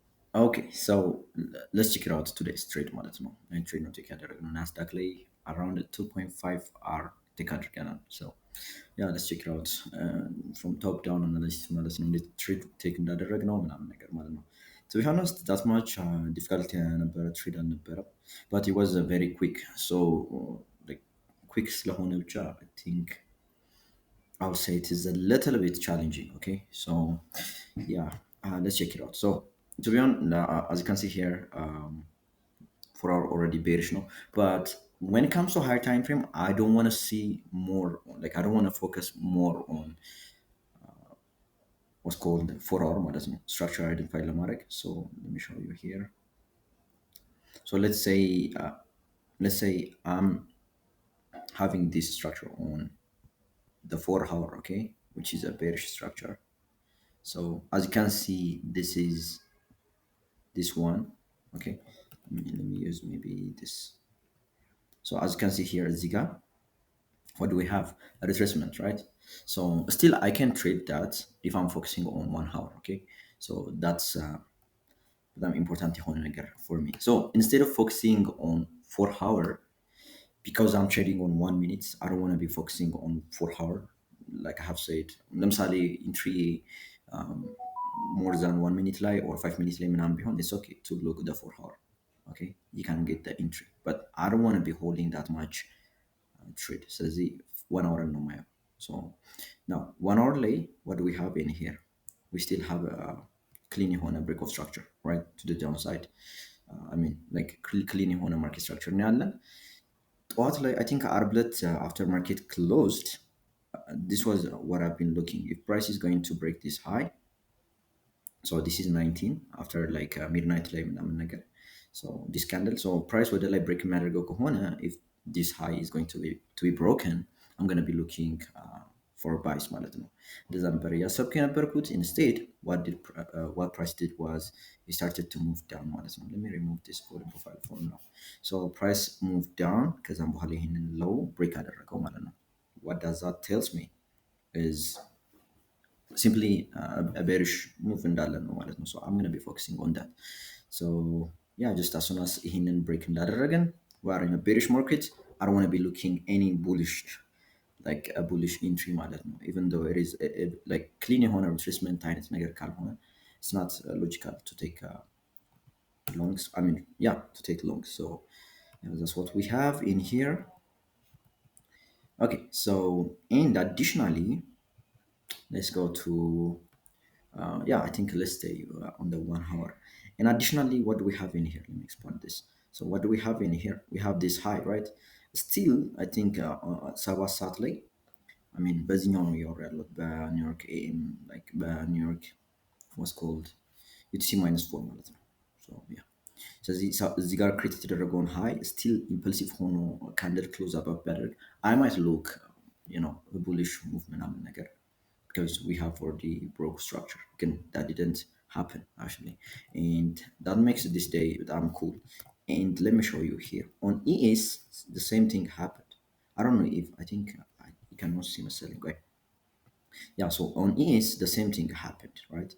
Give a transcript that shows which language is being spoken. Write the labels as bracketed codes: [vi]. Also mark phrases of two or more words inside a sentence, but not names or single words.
[en] Okay, so let's check it out today's trade [am] ማለት ነው። ይህን ትሬድ ነው ቼክ ያደረግነው ናስዳቅ ላይ [en] around 2.5 hour [am] ቴክ አድርገናል። [en] So yeah, let's check it out from top down analysis [am] ማለት ነው። እንዴት ትሬድ ቴክ እንዳደረግነው ምናምን ነገር ማለት ነው። [en] To be honest, that much difficult [am] የነበረ ትሬድ አልነበረም, [en] but it was very quick. So like quick [am] ስለሆነ ብቻ [en] I think I'll say it is a little bit challenging. Okay, so yeah, let's check it out. So to be honest, as you can see here, for our already bearish, no. But when it comes to higher time frame, I don't want to see more. Like I don't want to focus more on what's called 4 hour [am] ማለት ነው [en] structure identify ለማድረግ. So let me show you here. So let's say I'm having this structure on the 4 hour, okay, which is a bearish structure. So as you can see, this is this one. Okay, let me use maybe this. So as you can see here, Ziga, what do we have? A retracement, right? So still I can trade that if I'm focusing on 1 hour. Okay, so that's በጣም important [am] የሆነ ነገር [en] for me. So instead of focusing on 4 hour, because I'm trading on 1 minute, I don't want to be focusing on 4 hour. Like I have said, ለምሳሌ in three um, more than 1 minute lie or 5 minutes lie [am] ምናምን ቢሆን [en] it's okay to look the 4 hour. Okay, you can get the entry, but I don't want to be holding that much trade. [am] ስለዚህ 1 hour ነው ማየው. [en] So now 1 hour ላይ what do we have in here? We still have a clean የሆነ break of structure, right, to the downside. I mean like clean የሆነ market structure [am] ነው ያለን. ጠዋት ላይ [en] I think [am] ዓርብ ዕለት [en] after market closed, this was what I've been looking. If price is going to break this high, so this is 19 after like midnight [am] ላይ ምናምን ነገር, [en] so this candle, so price [am] ወደ ላይ [en] break [am] የሚያደርገው ከሆነ, [en] if this high is going to be broken, I'm going to be looking for buys [am] ማለት ነው። እንደዛ ነበር እያሰብኩ የነበርኩት. [en] Instead what price did was it started to move down [am] ማለት ነው. [en] Let me remove this volume profile for now. So price moved down, [am] ከዛም በኋላ ይሄንን [en] low break [am] አደረገው ማለት ነው. [en] What does that tells me is simply a bearish move [am] እንዳለ ነው ማለት ነው. [en] So I'm going to be focusing on that. So yeah, just as soon as ይሄንን break እንዳደረገን, we are in a bearish market. I don't want to be looking any bullish, like a bullish entry [am] ማለት ነው. [en] Even though it is like clean የሆነ retracement [am] አይነት ነገር ካልሆነ, [en] it's not logical to take longs. I mean, yeah, to take longs. So yeah, that's what we have in here. Okay, so and additionally, let's go to yeah, I think let's stay on the 1 hour. And additionally, what do we have in here? Let me expand this. So what do we have in here? We have this high, right? Still, I think [am] ሰባት ሰዓት ላይ, [en] I mean [am] በዚህኛው ነው እያወራ ያለሁት በኒውዮርክ ኤኤም, like በኒውዮርክ [en] what's called UTC -4 [am] ማለት ነው. [en] So yeah, [am] ስለዚህ እዚህ ጋር [en] create [am] የተደረገውን [en] high still impulsive [am] ሆኖ [en] candle close above [am] ቢያደርግ [en] I might look, you know, a bullish move [am] ምናምን ነገር, [en] because we have already broke structure. Again, that didn't happen actually, and that makes this day damn cool. And let me show you here on ES, the same thing happened. I don't know if I think you cannot see my selling, right? Yeah, so on ES the same thing happened, right?